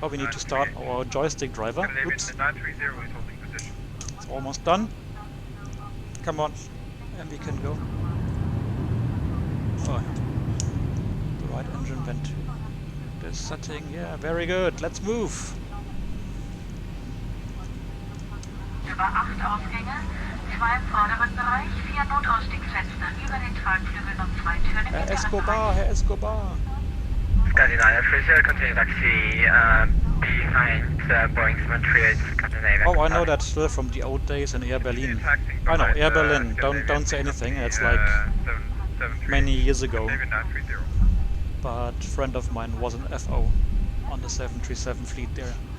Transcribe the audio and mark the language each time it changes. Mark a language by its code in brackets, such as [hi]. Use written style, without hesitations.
[en] Oh, we need to start our joystick driver. Oops, 930 is holding position. it's almost done. Come on, and we can go. Oh, the right engine vent. This setting, yeah, very good. Let's move. [de] Über 8 Ausgänge, 2 im vorderen Bereich, 4 Notausstiegsfenster über den Tragflügeln und 2 Türen im Herr Escobar, Herr Escobar. [en] Scandi 930, continue taxi behind Boeing 738 Scandinavia. Oh, I know that still from the old days in Air Berlin. I know, Air Berlin. Don't say anything. It's like many years ago. But a friend of mine was an FO on the 737 fleet there.